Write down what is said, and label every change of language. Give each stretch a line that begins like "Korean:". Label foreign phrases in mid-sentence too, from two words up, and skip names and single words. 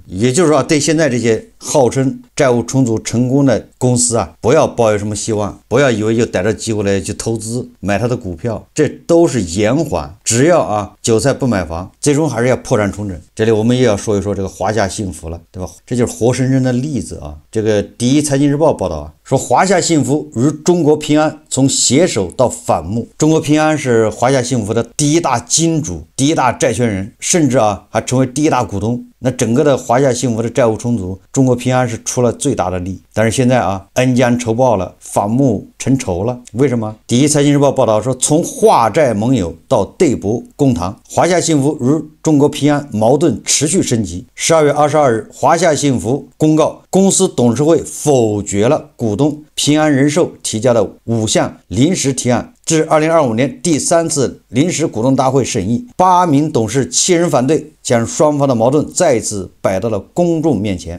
Chinese: 也就是說，對現在這些號稱債務重組成功的公司啊，不要抱有什麼希望，不要以為就逮着機會來去投資買他的股票，這都是延緩。只要啊韭菜不買房，最終還是要破產重整。這裡我們也要說一說這個華夏幸福了，對吧？這就是活生生的例子啊。這個第一財經日報報道啊， 說華夏幸福與中國平安從攜手到反目。中國平安是華夏幸福的第一大金主、第一大債权人，甚至還成为第一大股東。那整个的华夏幸福的债務重組，中国平安是出了最大的力。但是现在恩将仇報了，反目成仇了。為什麼？第一財經日報報道說，從化債盟友到對簿公堂，華夏幸福與中國平安矛盾持續升級。12月22日，華夏幸福公告，公司董事會否決了股東平安人壽提交的5項臨時提案，至2025年第3次臨時股東大會審議，8名董事7人反對，將雙方的矛盾再次擺到了公眾面前。